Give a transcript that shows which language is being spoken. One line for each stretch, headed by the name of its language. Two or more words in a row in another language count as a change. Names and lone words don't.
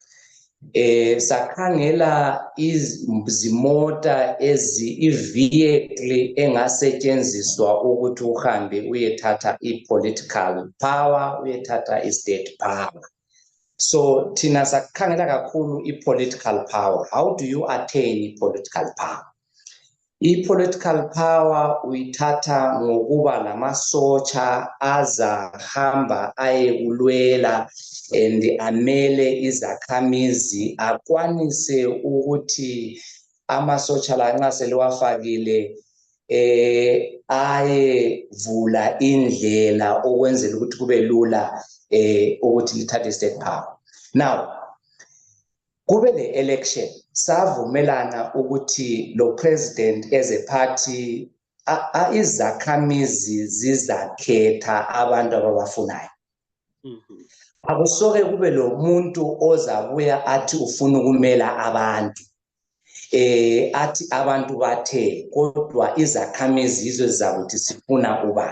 North Ndebele: Sakhangela izimota i-vehicle engasetshenziswa ukuthi uhambe uyethatha
English: i-political power,
North Ndebele: uyethatha
English: i-state power.
North Ndebele: So thina sakhangela kakhulu
English: i-political power. How do you attain political power? I-political power
North Ndebele: uyithatha ngokuba lamasotsha azahamba ayekulwela and amele izakhamizi akwanise ukuthi amasotsha la nxa seliwafakile ayevula indlela okwenzela ukuthi kube lula ukuthi lithathe
English: state power.
North Ndebele: Now kube le election savumelana ukuthi lo president
English: as a party
North Ndebele: izakhamizi zizakhetha abantu ababafunayo. Akusoke kube lo muntu ozabuya athi ufuna ukumela abantu athi abantu bathe kodwa izakhamizi izo zizakuthi sifuna ubani.